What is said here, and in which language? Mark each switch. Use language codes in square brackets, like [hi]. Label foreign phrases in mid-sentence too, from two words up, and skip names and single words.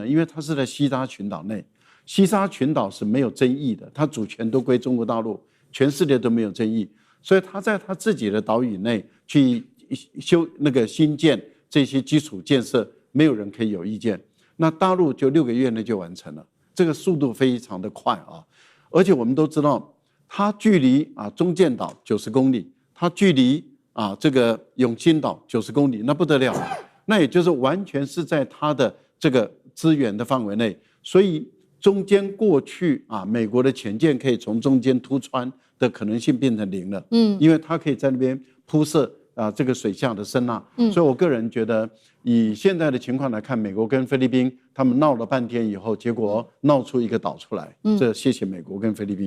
[zh] 因為它是在西沙群島內，西沙群島是沒有爭議的，它主權都歸中國大陸，全世界都沒有爭議，所以它在它自己的島嶼內去新建這些基礎建設，沒有人可以有意見。那大陸就6個月內就完成了，這個速度非常的快而且我們都知道。它距離中間島90公里，它距離這個永清島90 公里，那不得了，那也就是完全是在它的這個資源的範圍內，所以中間過去美國的潛艦可以從中間突穿的可能性變成0了，因為它可以在那邊鋪設這個水下的聲納，所以我個人覺得以現在的情況來看，美國跟菲律賓他們鬧了半天以後，結果鬧出一個島出來，這謝謝美國跟菲律賓。